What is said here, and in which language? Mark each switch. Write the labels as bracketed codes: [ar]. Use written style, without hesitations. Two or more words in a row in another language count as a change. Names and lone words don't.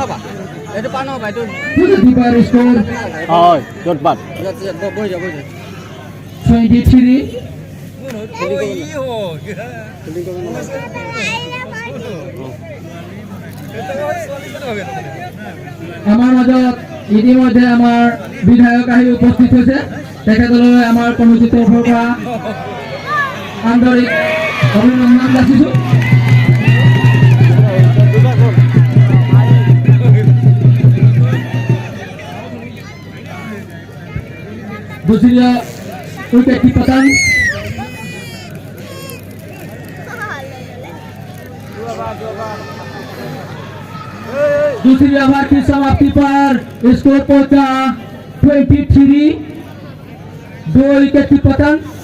[hi] प्रगति पर स्कोर 23 [as] আমাৰ মাজত ইতিমধ্যে আমাৰ বিধায়ক আহি উপস্থিত হৈছে তেখেতলৈ আমাৰ কমিটিৰ তৰফৰ পৰা আন্তৰিক অভিনন্দন যাচিছো [hi] दूसरी विकेट की पतन दूसरी ओवर की समाप्ति पर स्कोर पहुंचा 23 2 विकेट की पतन